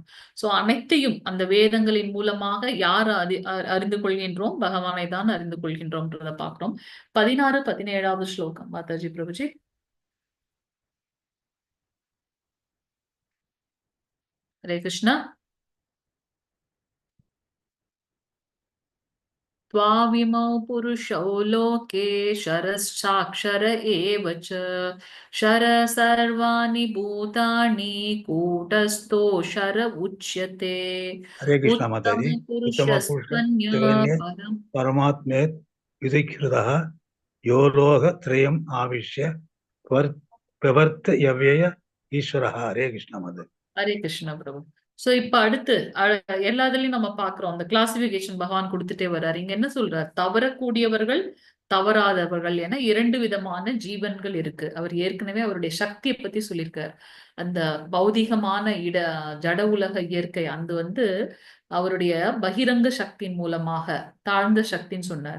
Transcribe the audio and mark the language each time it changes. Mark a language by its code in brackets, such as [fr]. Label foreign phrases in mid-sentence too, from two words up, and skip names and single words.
[ta] சோ அனைத்தையும் அந்த வேதங்களின் மூலமாக யார் அறிந்து கொள்கின்றோம்? பகவானை தான் அறிந்து கொள்கின்றோம்ன்றத பாக்குறோம். 16, 17வது ஸ்லோகம் [hi] माताजी प्रभुजी. [ta] ஹரே கிருஷ்ணா. [sa] त्वाविमौ पुरुषौ लोके शरश्चाक्षर एव च शर सर्वाणि भूतानि कूटस्थोऽक्षर उच्यते [hi] हरे कृष्णा माताजी. [sa] उत्तमपुरुषस्त्वन्यः परम् परमात्मे विधिकृतः यो लोकत्रयम् आविश्य प्रवर्तयव्यय ईश्वरः. [hi] हरे कृष्णा माताजी. [ta] ஹரே கிருஷ்ணா பிரபு. சோ இப்ப அடுத்து எல்லாத்துலயும் நம்ம பாக்குறோம், அந்த கிளாசிபிகேஷன் பகவான் கொடுத்துட்டே வர்றாரு. இங்க என்ன சொல்றார்? தவறக்கூடியவர்கள், தவறாதவர்கள் என 2 விதமான ஜீவன்கள் இருக்கு. அவர் ஏற்கனவே அவருடைய சக்தியை பத்தி சொல்லியிருக்கார். அந்த பௌதிகமான ஜட உலக இயற்கை அவருடைய பகிரங்க சக்தியின் மூலமாக தாழ்ந்த சக்தின்னு சொன்னார்.